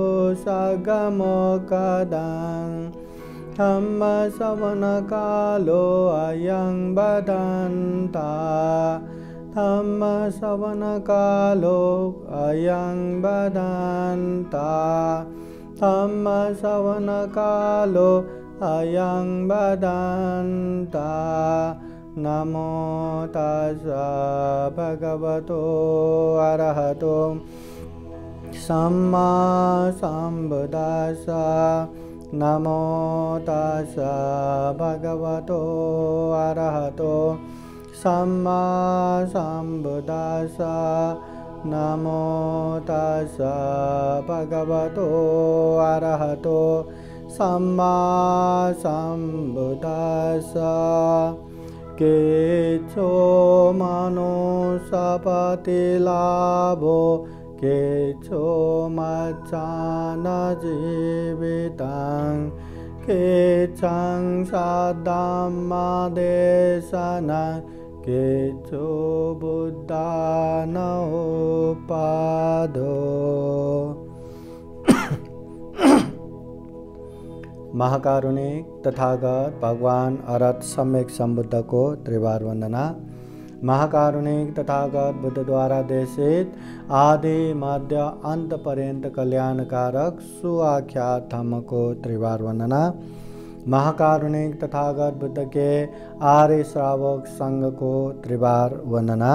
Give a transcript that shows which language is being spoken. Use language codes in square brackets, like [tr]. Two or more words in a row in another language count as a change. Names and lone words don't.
[pi] सगमोकदं धम्मश्रवणकालो अयं बदन्ता धम्मश्रवणकालो अयं बदन्ता धम्मश्रवणकालो अयं बदन्ता। नमो तस्सा भगवतो अरहतो सम्मा सम्बुद्धास्सा। नमो तस्सा भगवतो अरहतो सम्मा सम्बुद्धास्सा। नमो तस्सा भगवतो अरहतो सम्मा सम्बुद्धास्सा। केचो मनुष्यपतिलाभो केचो मच्चान जीवितं केचं सद्धम्मदेशनं केचो बुद्धानोपादो। [hi] महाकारुणिक तथागत भगवान अरहत सम्यक संबुद्ध को त्रिवार वंदना। महाकारुणिक तथागत बुद्ध द्वारा देशित आदि मध्य अंत पर्यंत कल्याणकारक सुआख्यात धम्म को त्रिवार वंदना। महाकारुणिक तथागत बुद्ध के आर्य श्रावक संघ को त्रिवार वंदना।